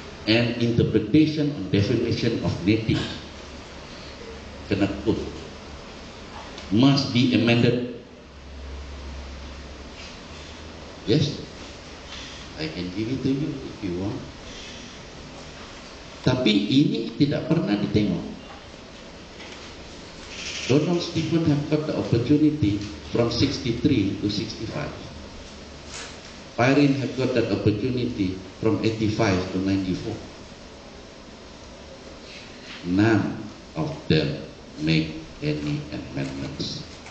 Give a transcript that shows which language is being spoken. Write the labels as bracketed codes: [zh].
[en] And interpretation and definition of native kena put must be amended. Yes, I can give it to you if you want. [ms] Tapi ini tidak pernah ditengok. [en] Donald Stephen have got the opportunity from 63 to 65. Pyrin have got that opportunity from 85 to 94. None of them make any amendments.